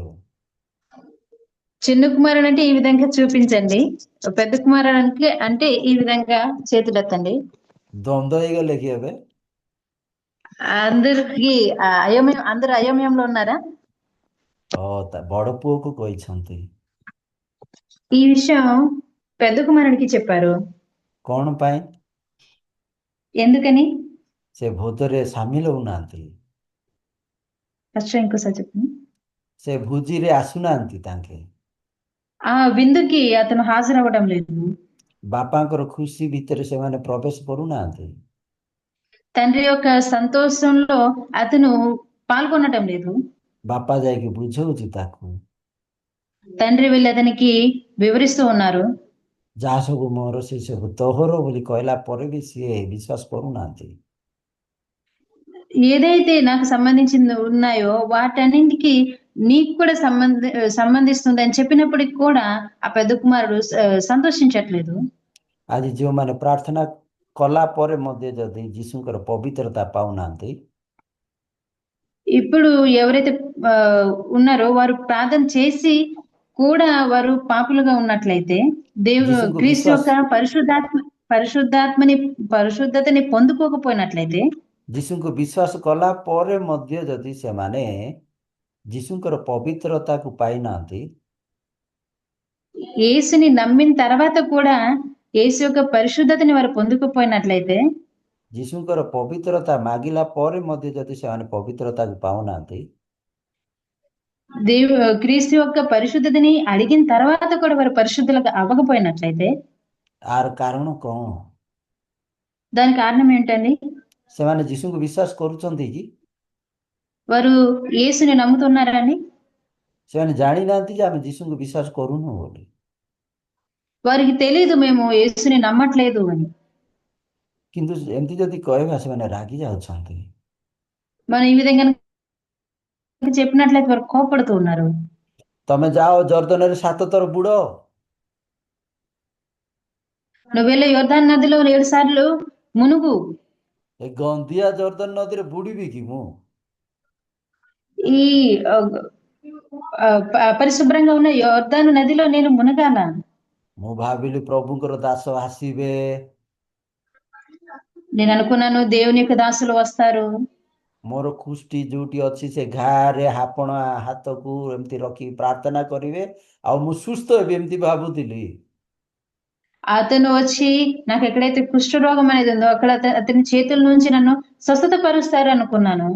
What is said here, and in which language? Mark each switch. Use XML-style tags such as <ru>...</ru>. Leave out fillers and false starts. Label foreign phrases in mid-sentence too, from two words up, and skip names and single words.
<te>చిన్న కుమారుడు అంటే ఈ విధంగా చూపించండి, పెద్ద కుమారుడు అంటే ఈ విధంగా చేతులెత్తండి।</te> <or>ଦ୍ୱନ୍ଦ୍ୱ ହେଇଗଲେ କି ଏବେ?</or> <te>అందరికి అందరు అయోమయంలో ఉన్నారా?</te> <or>ବଡ଼ ପୁଅକୁ କହିଛନ୍ତି।</or> <te>ఈ విషయం పెద్ద కుమారుడికి చెప్పారు।</te> <or>କ'ଣ ପାଇଁ?</or> <te>ఎందుకని?</te> <or>ସେ ଭୋଜରେ ସାମିଲ ହଉନାହାନ୍ତି।</or> <te>ఫస్ట్ ఇంకోసారి చెప్పండి।</te> <or>ସେ ଭୋଜିରେ ଆସୁନାହାନ୍ତି ତାଙ୍କେ।</or> <te>ఆ విందుకి అతను హాజరవ్వడం లేదు।</te> <or>ବାପାଙ୍କର ଖୁସି ଭିତରେ ସେମାନେ ପ୍ରବେଶ କରୁନାହାନ୍ତି।</or> <te>తండ్రి యొక్క సంతోషంలో అతను పాల్గొనటం లేదు।</te> <or>ବାପା ଯାଇକି ବୁଝଉଛି ତାକୁ।</or> <te>తండ్రి వెళ్ళి అతనికి వివరిస్తూ ఉన్నారు.</te> <or>ଯାହା ସବୁ ମୋର ସେ ସବୁ ତୋହର ବୋଲି କହିଲା ପରେ ବି ସିଏ ବିଶ୍ୱାସ କରୁନାହାନ୍ତି।</or> <te>ఏదైతే నాకు సంబంధించింది ఉన్నాయో వాటన్నింటికి నీకు కూడా సంబంధిస్తుంది అని చెప్పినప్పటికి కూడా ఆ పెద్ద కుమారుడు సంతోషించట్లేదు.</te> <or>ଆଜି ଯେଉଁମାନେ ପ୍ରାର୍ଥନା କଲା ପରେ ମଧ୍ୟ ଯଦି ଯୀଶୁଙ୍କର ପବିତ୍ରତା ପାଉନାହାନ୍ତି,</or> <te>ఇప్పుడు ఎవరైతే ఆ, ఉన్నారో వారు ప్రార్థన చేసి కూడా వారు పాపులుగా ఉన్నట్లయితే</te> <or>ଯୀଶୁଙ୍କୁ</or> <te>క్రీస్తు</te> <or>ବିଶ୍ୱାସ</or> <te>యొక్క పరిశుద్ధాత్మని పరిశుద్ధతని పొందుకోకపోయినట్లయితే</te> <or>ଯୀଶୁଙ୍କୁ ବିଶ୍ୱାସ କଲା ପରେ ମଧ୍ୟ ଯଦି ସେମାନେ ଯୀଶୁଙ୍କର ପବିତ୍ରତାକୁ ପାଇନାହାନ୍ତି,</or> <te>యేసుని నమ్మిన తర్వాత కూడా యేసు యొక్క పరిశుద్ధతని వారు పొందుకోపోయినట్లయితే</te> <or>ଯୀଶୁଙ୍କର ପବିତ୍ରତା ମାଗିଲା ପରେ ମଧ୍ୟ ଯଦି ସେମାନେ ପବିତ୍ରତାକୁ ପାଉନାହାନ୍ତି,</or> <te>క్రీస్తు యొక్క పరిశుద్ధతని అడిగిన తర్వాత కూడా వారు పరిశుద్ధులుగా అవ్వకపోయినట్లయితే</te> <or>ଆର କାରଣ କ'ଣ?</or> <te>దాని కారణం ఏంటండి?</te> <or>ସେମାନେ ଯୀଶୁଙ୍କୁ ବିଶ୍ୱାସ କରୁଛନ୍ତି କି?</or> <te>వారు యేసుని నమ్ముతున్నారండి?</te> <or>ସେମାନେ ଜାଣିନାହାନ୍ତି ଯେ ଆମେ ଯୀଶୁଙ୍କୁ ବିଶ୍ୱାସ କରୁନୁ ବୋଲି।</or> <te>వారికి తెలియదు మేము యేసుని నమ్మట్లేదు అని.</te> <or>କିନ୍ତୁ ଏମିତି ଯଦି କହିବା ସେମାନେ ରାଗି ଯାଉଛନ୍ତି।</or> <te>మనం ఈ విధంగా చెప్పినట్లయితే వారు కోపడుతూ ఉన్నారు.</te> <or>ତମେ ଯାଅ ଜର୍ଦ୍ଦନରେ 7 ଥର ବୁଡ଼।</or> <te>నువ్వు వెళ్ళి యోర్దాను నదిలో 7 సార్లు మునుగు.</te> <or>ଏ ଗନ୍ଧିଆ ଜର୍ଦ୍ଦନ ନଦୀରେ ବୁଡ଼ିବି କି ମୁଁ?</or> <te>ఈ పరిశుభ్రంగా ఉన్న యోర్దాను నదిలో నేను మునగాల.</te> <or>ମୁଁ ଭାବିଲି ପ୍ରଭୁଙ୍କର ଦାସ ଆସିବେ,</or> <te>నేను అనుకున్నాను దేవుని యొక్క దాసులు వస్తారు.</te> <or>ମୋର କୁଷ୍ଠି ଯୋଉଠି ଅଛି ସେ ଘାରେ ଆପଣ ହାତକୁ ଏମିତି ରଖି ପ୍ରାର୍ଥନା କରିବେ ଆଉ ମୁଁ ସୁସ୍ଥ ହେବି, ଏମିତି ଭାବୁଥିଲି।</or> <te>అతను వచ్చి నాకు ఎక్కడైతే కుష్ఠరోగం అనేది ఉందో అక్కడ అతని చేతుల నుంచి నన్ను స్వస్థత పరుస్తారు అనుకున్నాను.</te>